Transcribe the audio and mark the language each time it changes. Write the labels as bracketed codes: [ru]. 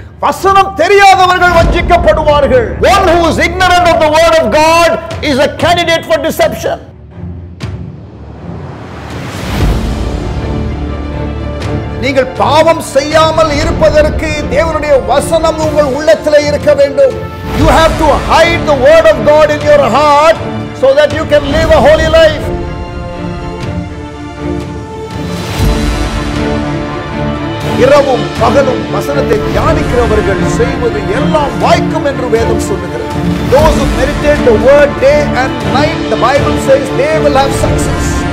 [ta] வசனம் தெரியாதவர்கள் வஞ்சிக்கப்படுவார்கள். [en] One who is ignorant of the word of God is a candidate for deception. [ta] நீங்கள் பாவம் செய்யாமல் இருப்பதற்கு தேவனுடைய வசனம் உங்கள் உள்ளத்திலே இருக்க வேண்டும். [en] You have to hide the word of God in your heart so that you can live a holy life. [ta] இரவும் பகலும் வசனத்தை தியானிக்கிறவர்கள் செய்வது எல்லாம் வாய்க்கும் என்று வேதம் சொல்லுகிறது. [en] Those who meditate the word day and night, the Bible says they will have success.